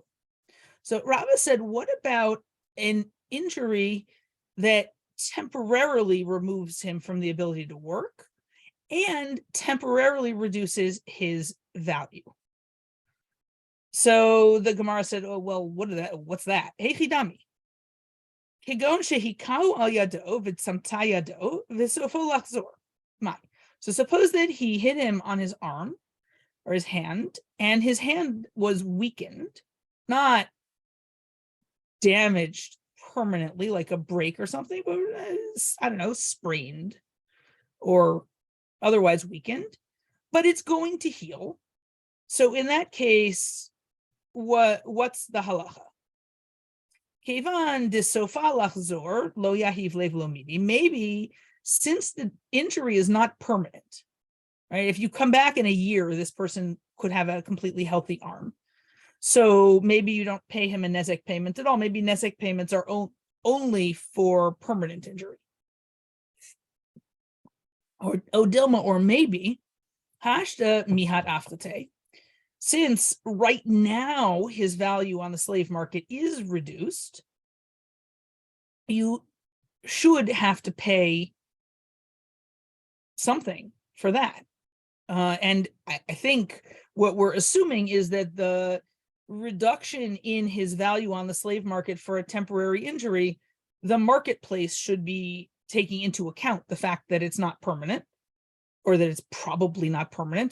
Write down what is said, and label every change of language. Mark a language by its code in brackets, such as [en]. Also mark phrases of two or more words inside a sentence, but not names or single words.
[en] So Rabba said, what about an injury that temporarily removes him from the ability to work and temporarily reduces his value? So the Gemara said, oh, well, what's that? [arc] Heichidami. [he] כגון שהכהו על ידו וצמתה ידו וסופה לחזור. [en] So suppose that he hit him on his arm or his hand, and his hand was weakened, not damaged permanently like a break or something, but I don't know, sprained or otherwise weakened, but it's going to heal. So in that case, what's the halacha? [arc] כיון דסופה לחזור לא יהיב ליה לא מידי. [en] Maybe since the injury is not permanent, right? If you come back in a year, this person could have a completely healthy arm. So maybe you don't pay him a nezek payment at all. Maybe nezek payments are only for permanent injury. Or Odilma, or maybe [arc] השתא מיחת אפחתיה. [en] Since right now his value on the slave market is reduced, you should have to pay something for that. And I think what we're assuming is that the reduction in his value on the slave market for a temporary injury, the marketplace should be taking into account the fact that it's not permanent, or that it's probably not permanent.